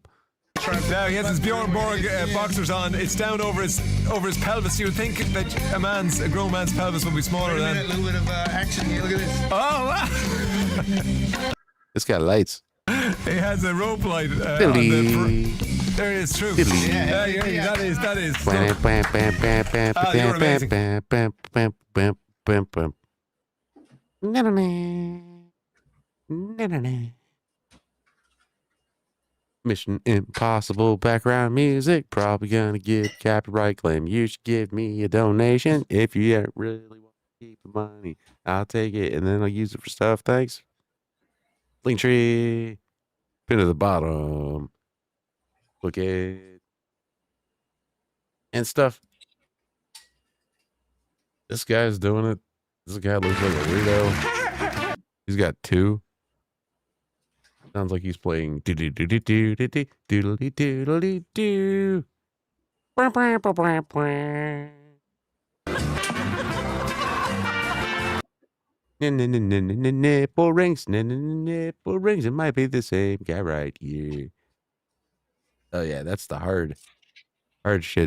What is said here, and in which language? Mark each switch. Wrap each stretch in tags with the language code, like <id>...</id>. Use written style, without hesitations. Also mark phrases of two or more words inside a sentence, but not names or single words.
<en>Now he has his Bjorn Borg boxers on. It's down over his pelvis. You would think that a grown man's pelvis would be smaller Wait a than. minute, a little bit of action here. Look at this. Oh, wow. This guy lights. He has a rope light. On Dilly. there it is. True. Dilly. Yeah, that is. Bam, bam, bam, bam, bam, Ah, you're bam, amazing. bam, bam, bam, bam, bam, bam. Na-na-na. Na-na-na. Mission Impossible background music. Probably gonna get copyright claim. You should give me a donation if you really want to keep the money. I'll take it and then I'll use it for stuff. Thanks. Link tree. Pin to the bottom. Look at and stuff. This guy's doing it. This guy looks like a weirdo. He's got two. Sounds like he's playing doodly doodly doodly doodly doodly doo. Nipple rings, nipple rings. It might be the same guy right here. Oh yeah, that's the hard shit.</en>